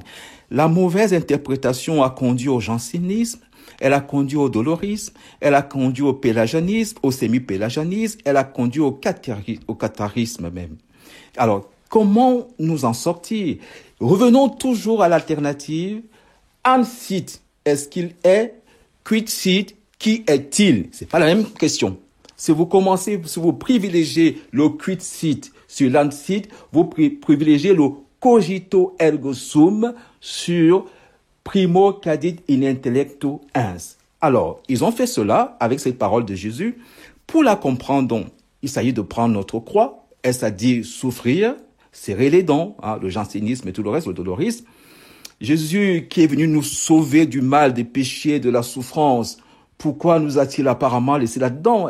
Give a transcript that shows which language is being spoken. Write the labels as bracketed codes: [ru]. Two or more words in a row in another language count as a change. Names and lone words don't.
[fr] La mauvaise interprétation a conduit au jansénisme, elle a conduit au dolorisme, elle a conduit au pélagianisme, au semi-pélagianisme, elle a conduit au catharisme même. Alors, comment nous en sortir? Revenons toujours à l'alternative. [la] An sit, [fr] est-ce qu'il est? [la] Quid sit, [fr] qui est-il? C'est pas la même question. Si vous privilégiez le [la] quid sit [fr] sur l' [la] an sit, [fr] vous privilégiez le [la] cogito ergo sum [fr] sur [la] primo cadit in intellectu ens. [fr] Alors, ils ont fait cela avec cette parole de Jésus. Pour la comprendre, donc, il s'agit de prendre notre croix, est-ce à dire souffrir, serrer les dents, le jansénisme et tout le reste, le dolorisme. Jésus qui est venu nous sauver du mal, des péchés, de la souffrance, pourquoi nous a-t-il apparemment laissé là-dedans?